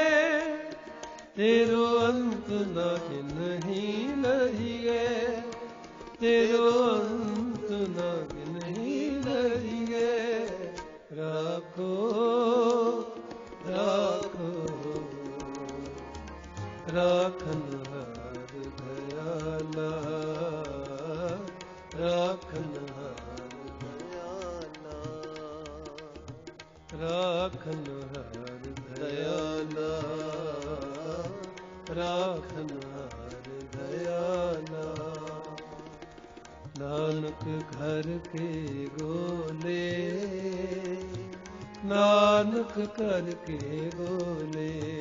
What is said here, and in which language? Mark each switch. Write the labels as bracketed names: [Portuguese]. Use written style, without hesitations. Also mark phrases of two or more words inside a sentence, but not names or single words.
[Hindi] तेरो अंत न गिनहि लहिए, तेरो अंत न गिनहि लहिए, राखो राखो राखनहार दयाला, राखनहार दयाला, [Punjabi] ਰਾਖਨ ਹਰ ਦਇਆਲਾ, ਰਾਖਨ ਹਰ ਦਇਆਲਾ। ਨਾਨਕ ਘਰ ਕੇ ਗੋਲੇ, ਨਾਨਕ ਘਰ ਕੇ ਗੋਲੇ,